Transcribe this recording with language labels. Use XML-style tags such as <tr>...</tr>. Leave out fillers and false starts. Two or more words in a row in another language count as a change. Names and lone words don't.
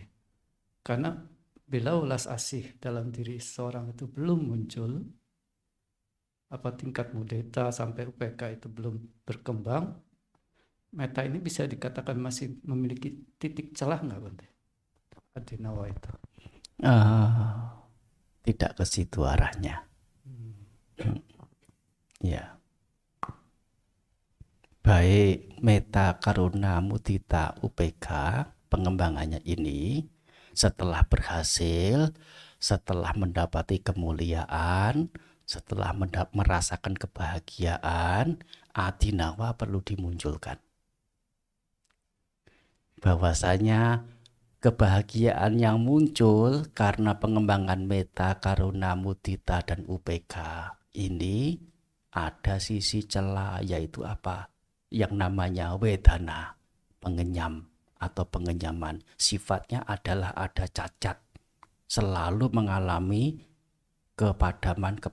<id>Karena bila ulas asih dalam diri seseorang itu belum muncul, apa tingkat mudita sampai UPK itu belum berkembang, meta ini bisa dikatakan masih memiliki titik celah nggak, Bante? Adinawa itu. Tidak ke situ arahnya. Ya. Baik meta, karuna, mudita, UPK, pengembangannya ini setelah berhasil, setelah mendapati kemuliaan, setelah merasakan kebahagiaan, adinawa perlu dimunculkan. Bahwasanya kebahagiaan yang muncul karena pengembangan meta, karuna, mudita, dan UPK ini ada sisi celah, yaitu apa? Yang namanya wedana, pengenyam atau pengenyaman. Sifatnya adalah ada cacat, selalu mengalami kepadaman.</id>